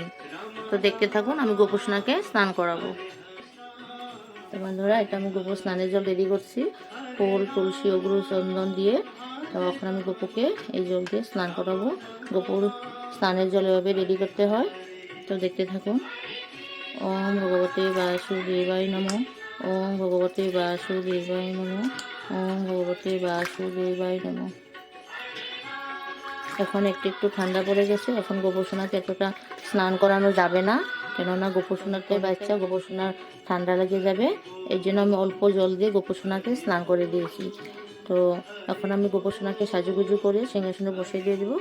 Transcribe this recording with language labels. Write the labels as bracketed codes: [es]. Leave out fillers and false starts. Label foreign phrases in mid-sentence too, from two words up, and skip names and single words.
[bn] তো দেখতে থাকুন আমি গোপসোনাকে স্নান করাবো। তো বন্ধুরা এটা আমি গোপুর স্নানের জল রেডি করছি, ফুল তুলসী অগ্রু চন্দন দিয়ে। তো এখন আমি গোপুকে এই জল দিয়ে স্নান করাবো। গোপুর স্নানের জল এভাবে রেডি করতে হয়, তো দেখতে থাকুন। [sa] ওম ভগবতে বাসুদেবায় নমঃ। ওম ভগবতে বাসুদেবায় নমঃ। ওম ভগবতে বাসুদেবায় নমঃ। [bn] এখন একটু একটু ঠান্ডা পড়ে গেছে, এখন গোপসোনাকে এতটা স্নান করানো যাবে না, কেননা গোপসোনাতে বাচ্চা, গোপসোনার ঠান্ডা লেগে যাবে। এই জন্য আমি অল্প জল দিয়ে গোপসোনাকে স্নান করে দিয়েছি। তো এখন আমি গোপসোনাকে সাজুগুজু করে সিংহাসনে বসিয়ে দিয়ে দেবো।